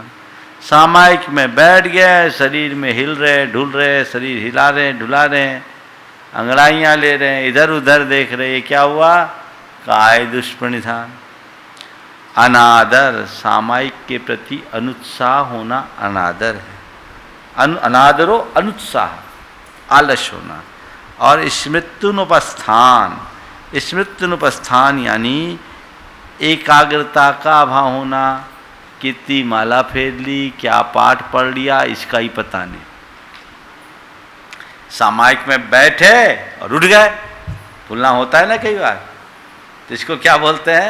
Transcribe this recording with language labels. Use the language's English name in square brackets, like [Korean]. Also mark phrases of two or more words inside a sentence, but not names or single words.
[Hindi] सामायिक में बैठ गए, शरीर में हिल रहे ढुल रहे, शरीर हिला रहे ढुला रहे, अंगड़ाइयाँ ले रहे हैं, इधर उधर देख रहे, ये क्या हुआ? [Sanskrit] काय दुष्प्रणिधान। [Hindi] अनादर, सामायिक के प्रति अनुत्साह होना अनादर है। [Sanskrit] अनादरो अनुत्साह, [Hindi] आलस होना। और स्मृत्युनुपस्थान, स्मृत्युनुपस्थान यानी एकाग्रता का अभाव होना। कितनी माला फेर ली, क्या पाठ पढ़ लिया, इसका ही पता नहीं। सामायिक में बैठे और उठ गए, भूलना होता है ना कई बार, तो इसको क्या बोलते हैं?